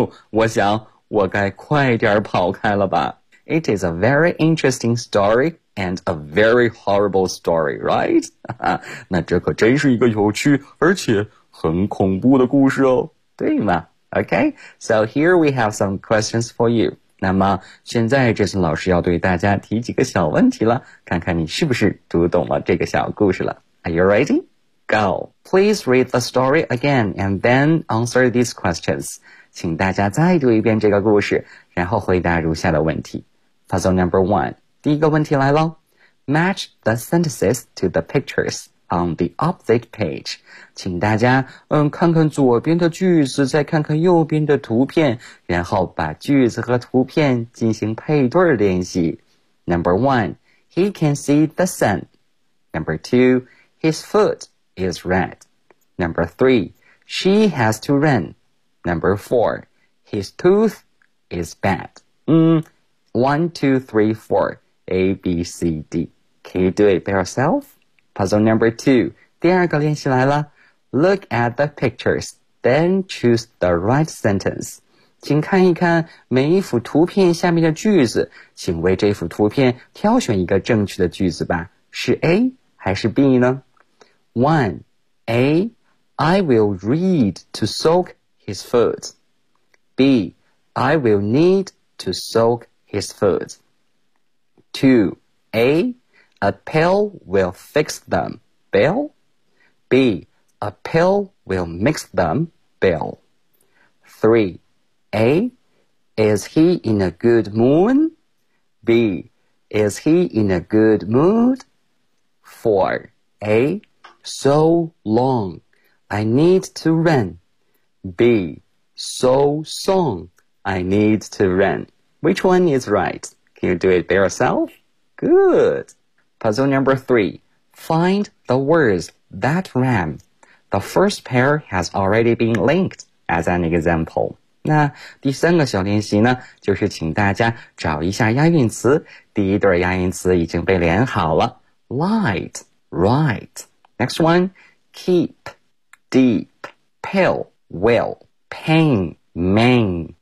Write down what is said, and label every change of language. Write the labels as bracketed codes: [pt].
[zh] 我想我该快点跑开了吧。 [en] It is a very interesting story and a very horrible story, right? [zh] 那这可真是一个有趣而且很恐怖的故事哦。对吗？ [en] Okay, so here we have some questions for you. [zh] 那么现在这次老师要对大家提几个小问题了，看看你是不是读懂了这个小故事了。 [en] Are you ready? Go. Please read the story again and then answer these questions. [zh] 请大家再读一遍这个故事，然后回答如下的问题。 [en] Puzzle number one. [zh] 第一个问题来喽。 [en] Match the sentences to the pictures on the opposite page. [zh] 请大家看看左边的句子，再看看右边的图片，然后把句子和图片进行配对练习。 [en] Number one, he can see the sun. Number two, his foot is red. Number three, she has to run. Number four, his tooth is bad. 1, 2, 3, 4, A, B, C, D. Can you do it by yourself? Puzzle number two. [zh] 第二个练习来了。 [en] Look at the pictures, then choose the right sentence. [zh] 请看一看每一幅图片下面的句子，请为这幅图片挑选一个正确的句子吧。是 A 还是 B 呢？ [en] One, A, I will need to soak his foot. B, I will need to soak his foot. Two, A,A pill will fix them, Bill. B, a pill will mix them, Bill. 3. A, is he in a good mood? B, is he in a good mood? 4. A, so long, I need to run. B, so song, I need to run. Which one is right? Can you do it by yourself? Good. Puzzle number three. Find the words that rhyme. The first pair has already been linked as an example. [zh] 那第三个小练习呢，就是请大家找一下押韵词。第一对押韵词已经被连好了。 [en] Light, right. Next one. Keep, deep. Pill, will. Pain, main.